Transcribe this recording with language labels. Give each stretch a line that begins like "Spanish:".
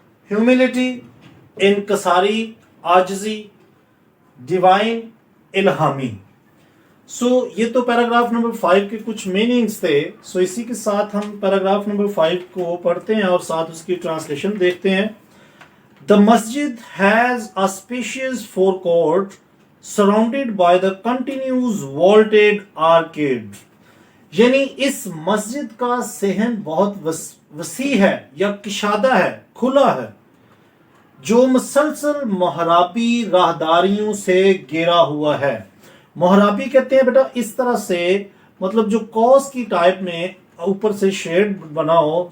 Hindi: Humility, इनकसारी, आजिजी। Divine, इल्हामी। सो ये तो paragraph number 5 के कुछ मीनिंग्स थे। सो इसी के साथ हम पैराग्राफ नंबर 5 को पढ़ते हैं और साथ उसकी ट्रांसलेशन देखते हैं।
English: The masjid has a spacious forecourt surrounded by the continuous vaulted arcade।
Hindi: यानी इस मस्जिद का सहन बहुत वसी है या किशादा है, खुला है, जो मुसलसल महराबी राहदारियों से घेरा हुआ है। मोहराबी कहते हैं बेटा इस तरह से, मतलब जो कॉस की टाइप में ऊपर से शेड बना हो।